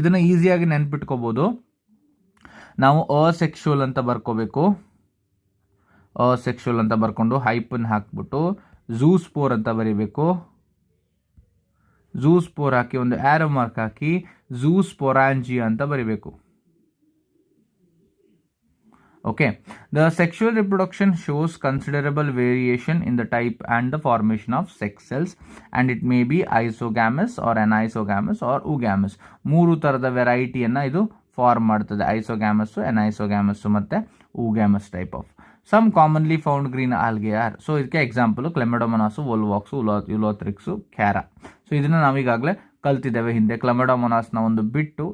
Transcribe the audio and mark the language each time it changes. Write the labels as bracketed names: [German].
[Kannada] ಇದನ್ನು ಈಸಿಯಾಗಿ ನೆನ್ಪಿಟ್ಕೋಬೋದು. ನಾವು ಅಸೆಕ್ಸುವಲ್ ಅಂತ ಬರ್ಕೋಬೇಕು, ಅಸೆಕ್ಸುವಲ್ ಅಂತ ಬರ್ಕೊಂಡು ಹೈಪನ್ ಹಾಕ್ಬಿಟ್ಟು ಝೂ ಸ್ಪೋರ್ ಅಂತ ಬರೀಬೇಕು. ಝೂ ಸ್ಪೋರ್ ಹಾಕಿ ಒಂದು ಆರೋ ಮಾರ್ಕ್ ಹಾಕಿ ಝೂ ಸ್ಪೊರಾಂಜಿಯಾ ಅಂತ ಬರೀಬೇಕು. [English] Okay, the sexual reproduction shows considerable variation in the type and the formation of sex cells, and it may be isogamous or anisogamous or oogamous. [Kannada] ಮೂರು ಥರದ ವೆರೈಟಿಯನ್ನು ಇದು form ಮಾಡ್ತದೆ, ಐಸೋಗ್ಯಾಮಸ್ಸು, ಎನೈಸೋಗ್ಯಾಮಸ್ಸು ಮತ್ತು oogamous type of. [English] Some commonly found green algae are. [Kannada] So ಇದಕ್ಕೆ example ಕ್ಲೆಮೆಡೋಮೊನಾಸು, ವೋಲ್ವಾಕ್ಸು, ಯುಲೋಥ್ರಿಕ್ಸು, ಕ್ಯಾರಾ. So ಇದನ್ನು ನಾವೀಗಾಗಲೇ ಕಲ್ತಿದ್ದೇವೆ ಹಿಂದೆ, ಕ್ಲೆಮೆಡೋಮೊನಾಸ್ನ ಒಂದು ಬಿಟ್ಟು.